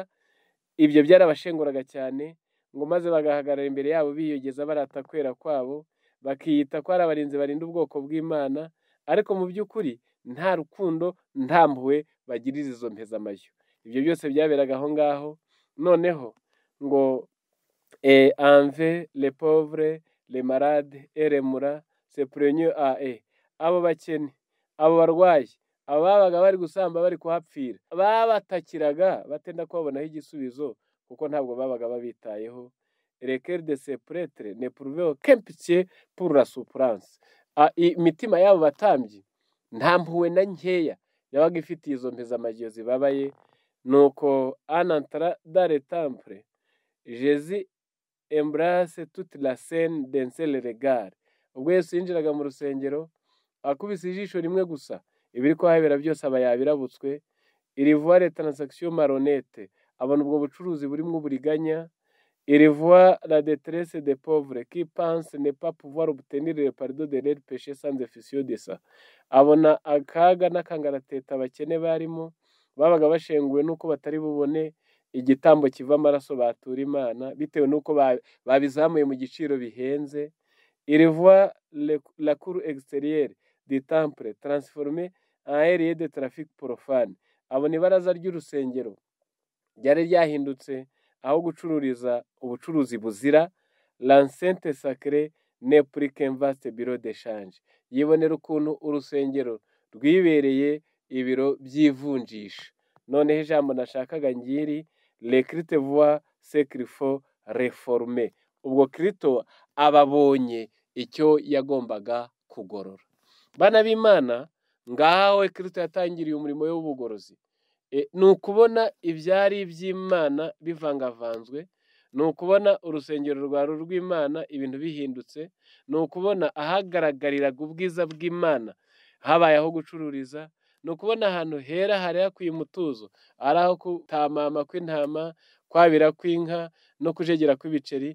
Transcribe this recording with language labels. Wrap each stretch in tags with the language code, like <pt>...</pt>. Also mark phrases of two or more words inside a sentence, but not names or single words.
<rw>Ibyo byarabashenguraga cyane, ngo maze bagahagarara imbere yabo biyogeza barata kwera kwabo, bakiyita ko ari abarinzi barinda ubwoko bw'Imana, ariko mu by'ukuri nta rukundo, nta mpuhwe bagiriza izo mpezamashyo. Ibyo byose byaberaga aho ngaho. Noneho ngo</rw> <fr>envers les pauvres, les malades et les mourants se prenaient à eux.</fr> <rw>Abo bakene, abo barwayi, abo babaga bari gusamba bari kuhapfira, babatakiraga batenda kubabonaho igisubizo, kuko ntabwo babaga babitayeho.</rw> <fr>le cœur de ces prêtres n'éprouvait aucune pitié pour la souffrance.</fr> <rw>Imitima y'abo batambyi nta mpuhwe na nkeya yabaga ifitiye izo mpezamagiyo zibabaye.</rw> <fr>Nuko en entrant dans le temple, Jésus embrace toute la scène d'un seul regard.</fr> <rw>Ubwo Yesu yinjiraga mu rusengero, akubise ijisho rimwe gusa, ibiri kuhabera byose aba yabirabutswe.</rw> <fr>Il voit les transactions malhonnêtes,</fr> <rw>abona ubwo bucuruzi burimo uburiganya.</rw> <fr>Il voit la détresse des pauvres qui pensent ne pas pouvoir obtenir le pardon de leurs péchés sans effusion de sang.</fr> <rw>Abona akaga n'akangarateta abakene barimo, babaga bashenguwe n'uko batari bubone igitambo kiva amaraso batura Imana bitewe n'uko babizamuye mu giciro bihenze.</rw> <fr>Il voit la cour extérieure du temple transformée en area de trafic profane.</fr> <rw>Abona ibaraza ry'urusengero ryari ryahindutse aho gucururiza ubucuruzi buzira.</rw> <fr>L'enceinte sacrée n'est plus qu'un vaste bureau d'échange.</fr> <rw>Yibonera ukuntu urusengero rwibereye ibiro by'ivunjisha. Noneho ijambo nashakaga ngiri,</rw> <fr>le Christ voit ce qu'il faut réformer.</fr> <rw>Ubwo Kristo ababonye icyo yagombaga kugorora. Bana b'Imana, ngaho Kristo yatangiriye umurimo w'ubugorozi. Ni ukubona ibyari iby'Imana bivangavanzwe, ni ukubona urusengero rwari urw'Imana ibintu bihindutse, ni ukubona ahagaragariraga ubwiza bw'Imana habaye aho gucururiza, ni ukubona ahantu hera hari hakwiye umutuzo ari aho kutamama kw'intama, kwabira kw'inka no kujegera kw'ibiceri.</rw>